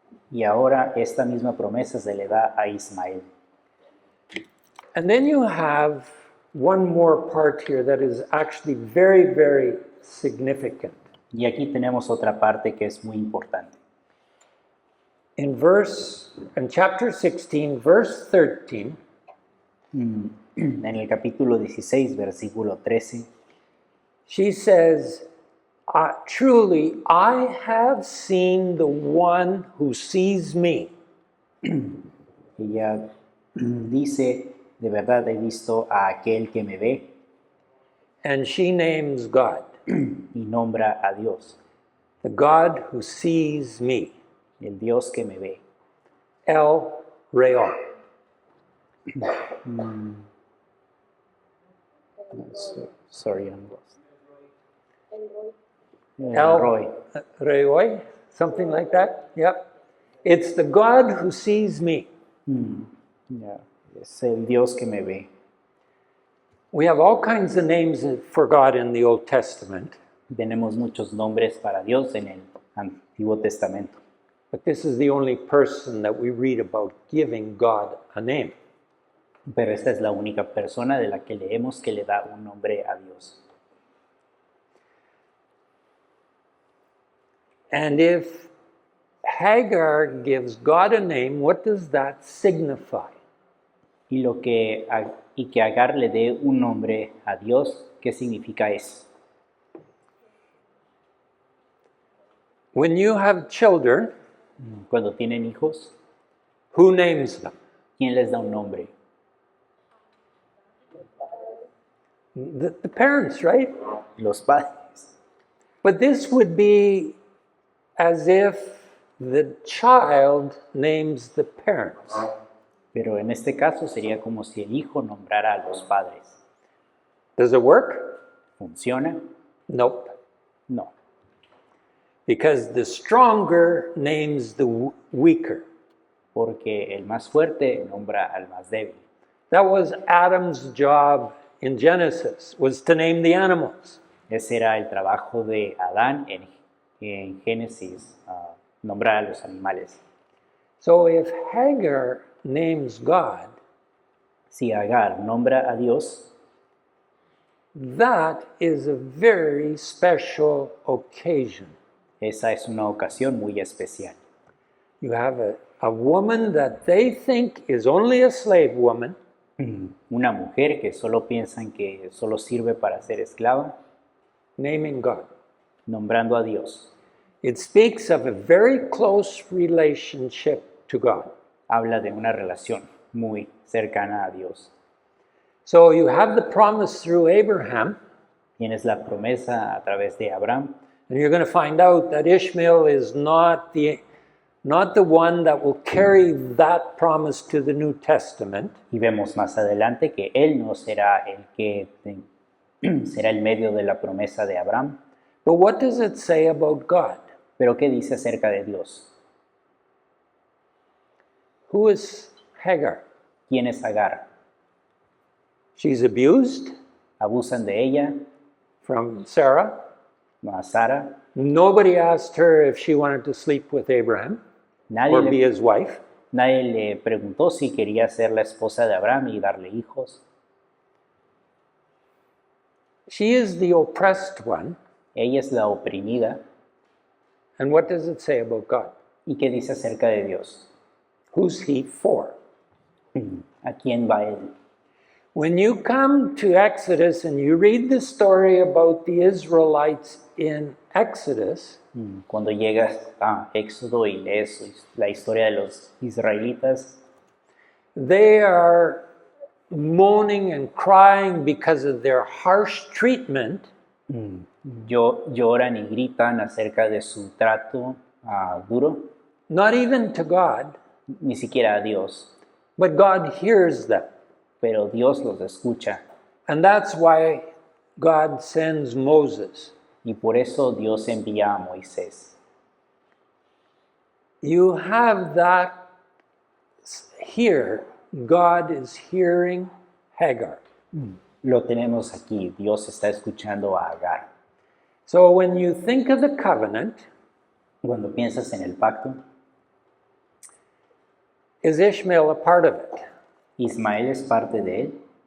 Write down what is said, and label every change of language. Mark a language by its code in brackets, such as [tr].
[es] Y ahora esta misma promesa se le da a Ismael. [en] And then you have one more part here that is actually very, very significant. [es] Y aquí tenemos otra parte que es muy importante. [en] In chapter 16, verse 13, [es] En el capítulo 16, versículo 13, [en] she says, truly, I have seen the one who sees me. [es] ella dice, de verdad he visto a aquel que me ve, [en] And she names God, [es] y nombra a Dios, [en] the God who sees me, [es] el Dios que me ve. El Reo. [en] Sorry, I'm lost. [es] El [en] Roy. Reo, something like that. Yep. It's the God who sees me. [es] Ya, es el Dios que me ve. [en] We have all kinds of names for God in the Old Testament, [es] Tenemos muchos nombres para Dios en el Antiguo Testamento, [en] but this is the only person that we read about giving God a name. [es] pero esta es la única persona de la que leemos que le da un nombre a Dios. [en] And if Hagar gives God a name, what does that signify? [es] Y que Agar le dé un nombre a Dios, ¿qué significa eso? [en] When you have children, [es] Cuando tienen hijos, [en] who names them? [es] ¿quién les da un nombre? [en] The parents, right? [es] Los padres. [en] But this would be as if the child names the parents. [es] Pero en este caso sería como si el hijo nombrara a los padres. [en] Does it work? [es] ¿Funciona? [en] Nope. [es] No, [en] Because the stronger names the weaker. [es] porque el más fuerte nombra al más débil. [en] That was Adam's job in Genesis, was to name the animals. [es] Ese era el trabajo de Adán en Génesis, nombrar a los animales. [en] So if Hagar names God, [es] Si Agar nombra a Dios, [en] that is a very special occasion. [es] esa es una ocasión muy especial. [en] You have a woman that they think is only a slave woman, [es] Una mujer que solo piensan que solo sirve para ser esclava, [en] naming God. [es] nombrando a Dios. [en] It speaks of a very close relationship to God. [es] Habla de una relación muy cercana a Dios. [en] So you have the promise through Abraham, [es] Tienes la promesa a través de Abraham, [en] and you're going to find out that Ishmael is not the one that will carry that promise to the New Testament. [es] y vemos más adelante que él no será el que será el medio de la promesa de Abraham. [en] But what does it say about God? [es] Pero ¿qué dice acerca de Dios? [en] Who is Hagar? [es] ¿Quién es Agar? [en] She's abused [es] Abusan de ella, [en] from Sarah. [es] no a Sara. [en] Nobody asked her if she wanted to sleep with Abraham or be his wife. [es] Nadie le preguntó si quería ser la esposa de Abraham y darle hijos. [en] She is the oppressed one. [es] Ella es la oprimida. [en] And what does it say about God? [es] ¿Y qué dice acerca de Dios? [en] Who's he for? [es] ¿A quién va él? [en] When you come to Exodus and you read the story about the Israelites in Exodus, [es] Cuando llegas a Éxodo y lees la historia de los israelitas, [en] they are moaning and crying because of their harsh treatment. [es] lloran y gritan acerca de su trato duro, [en] Not even to God, [es] ni siquiera a Dios, [en] but God hears them. [es] pero Dios los escucha. [en] And that's why God sends Moses. [es] Y por eso Dios envía a Moisés. [en] You have that here God is hearing Hagar. [es] Lo tenemos aquí. Dios está escuchando a Agar. [en] So when you think of the covenant, [es] Cuando piensas en el pacto, [en] is Ishmael a part of it? [es] Ismael es parte de él.